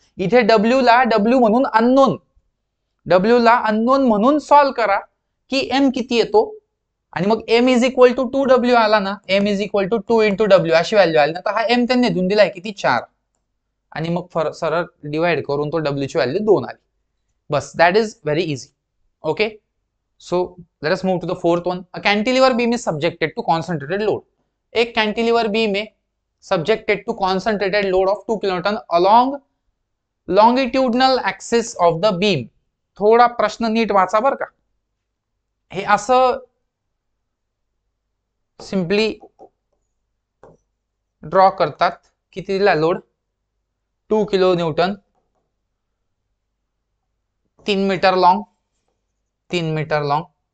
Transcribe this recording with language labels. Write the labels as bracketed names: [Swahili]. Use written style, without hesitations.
[Marathi] इथे W ला W म्हणून अननोन, W ला अननोन म्हणून सॉल्व करा की M किती येतो. आणि मग M is equal to 2W आला ना, M is equal to 2 × W अशी व्हॅल्यू आली ना, तर हा M त्यांनी देऊन दिलाय किती? 4. आणि मग सरळ डिवाइड करून तो W ची व्हॅल्यू 2 आली. [English] बस, that is very easy. Okay, so let us move to the fourth one. A cantilever beam is subjected to concentrated load. एक cantilever beam है subjected to concentrated load of 2 kilonewton along longitudinal axis of the beam. [Marathi] थोडा प्रश्न नीट वाचा बर का. हे असं simply draw करतात. किती दिला load? 2 kilo Newton, 3 metre long, 3 metre long.